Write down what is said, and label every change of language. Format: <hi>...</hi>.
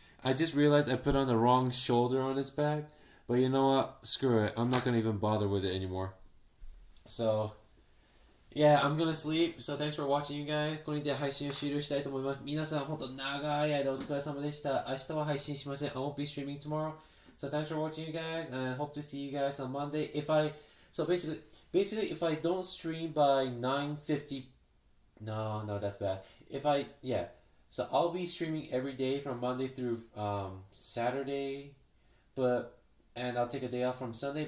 <en>I just realized I put on the wrong shoulder on his back. But you know what? Screw it. I'm not going to even bother with it anymore. So, yeah, I'm gonna sleep. So thanks for watching, you guys.</en> <ja>これにて配信を終了したいと思います。皆さん、本当長い間お疲れ様でした。明日は配信しません。</ja> <en>I won't be streaming tomorrow. So thanks for watching, you guys, and I hope to see you guys on Monday. So basically, if I don't stream by 9:50, no, that's bad. So I'll be streaming every day from Monday through Saturday, and I'll take a day off from Sunday.</en>